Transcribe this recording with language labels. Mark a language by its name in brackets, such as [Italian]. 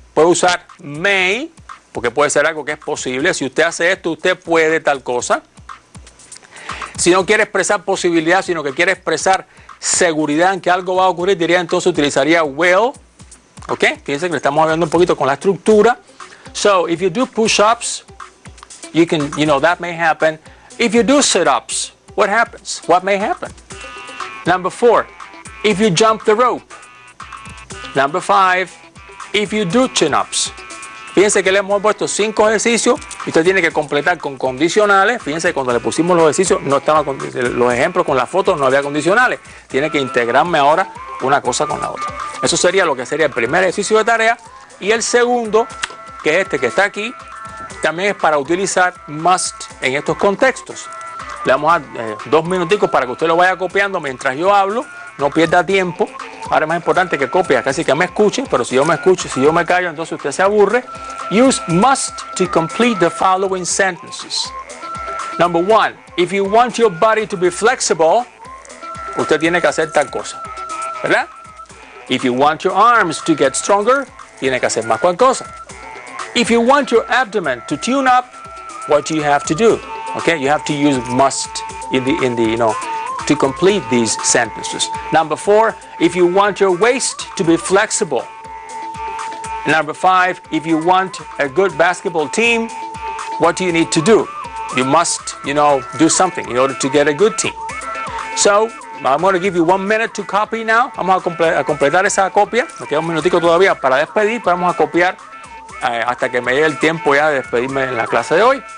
[Spanish] Puede usar may, porque puede ser algo que es posible. Si usted hace esto, usted puede tal cosa. Si no quiere expresar posibilidad, sino que quiere expresar seguridad en que algo va a ocurrir, diría entonces utilizaría will. Okay? Fíjense que le estamos hablando un poquito con la estructura. [English] So, if you do push-ups, you can, that may happen. If you do sit-ups, what happens? What may happen? Number 4, if you jump the rope. Number 5, if you do chin-ups. [Spanish] Fíjense que le hemos puesto 5 ejercicios y usted tiene que completar con condicionales. Fíjense que cuando le pusimos los ejercicios, no estaban los ejemplos con las fotos, no había condicionales. Tiene que integrarme ahora una cosa con la otra. Eso sería lo que sería el primer ejercicio de tarea. Y el segundo, que es este que está aquí, también es para utilizar must en estos contextos. Le vamos a dar 2 minuticos para que usted lo vaya copiando mientras yo hablo. No pierda tiempo. Ahora es más importante que copie, casi que me escuche, pero si yo me escucho, si yo me callo, entonces usted se aburre. [English] Use must to complete the following sentences. Number 1, if you want your body to be flexible, [Spanish] usted tiene que hacer tal cosa, ¿verdad? [English] If you want your arms to get stronger, [Spanish] tiene que hacer más cual cosa. [English] If you want your abdomen to tune up, what do you have to do? Okay, you have to use must in the to complete these sentences. Number 4, if you want your waist to be flexible. Number 5, if you want a good basketball team, what do you need to do? You must, do something in order to get a good team. So, I'm going to give you 1 minute to copy now. [Spanish] Vamos a completar esa copia. Me queda un minutico todavía para despedir. Vamos a copiar hasta que me llegue el tiempo ya de despedirme en la clase de hoy.